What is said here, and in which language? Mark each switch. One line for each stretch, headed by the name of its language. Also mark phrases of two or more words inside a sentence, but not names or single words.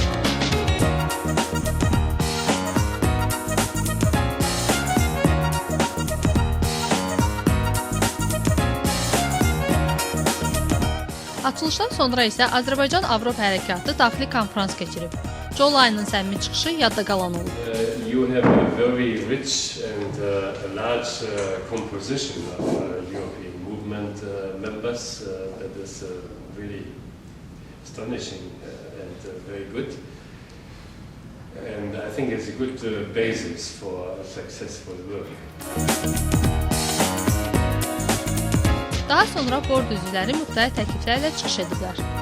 Azerbaijani: Açılışdan sonra isə Azərbaycan Avropa Hərəkatı daxili konfrans keçirib. Joe Lyon'ın səmimi çıxışı yadda qalan olub.
English: You have a very rich and a large composition of European movement members that is really astonishing and very good. And I think it's a good basis for a successful work.
Azerbaijani: Daha sonra bord üzvləri müxtəlif təkliflərlə çıxış ediblər.